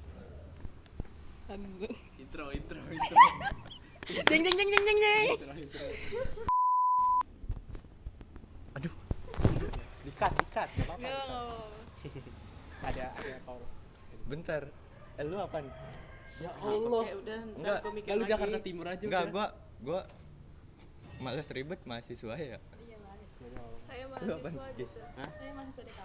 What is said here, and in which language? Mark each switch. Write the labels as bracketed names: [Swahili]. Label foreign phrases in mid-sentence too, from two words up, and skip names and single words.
[Indonesian] Intro. Jeng jeng jeng jeng jeng jeng. Dikat, gak apa-apa. Ada Paul. Bentar, lu apaan? Ya Allah. Enggak, Ya lu Jakarta Timur aja enggak, udah. gua males ribet mahasiswa ya. Saya Lu apaan? Saya mahasiswa DKV.